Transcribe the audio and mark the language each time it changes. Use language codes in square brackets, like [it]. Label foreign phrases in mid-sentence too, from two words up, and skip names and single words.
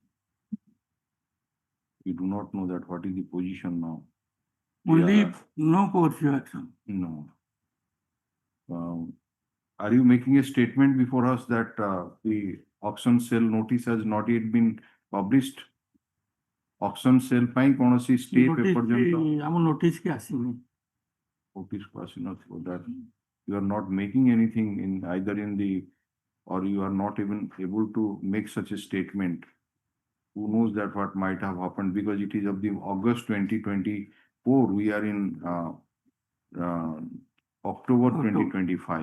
[en] You do not know that what is the position now. Only Yeah. no coercive action. No. Are you making a statement before us that the auction sale notice has not yet been published? Auction sale [or] ପାଇଁ କୌଣସି stay ପର୍ଯ୍ୟନ୍ତ ଆମ notice କି ଆସିନି. [en] notice for that. You are not making anything in either in the, or you are not even able to make such a statement. Who knows that what might have happened, because it is of the August 2024. We are in October 2025.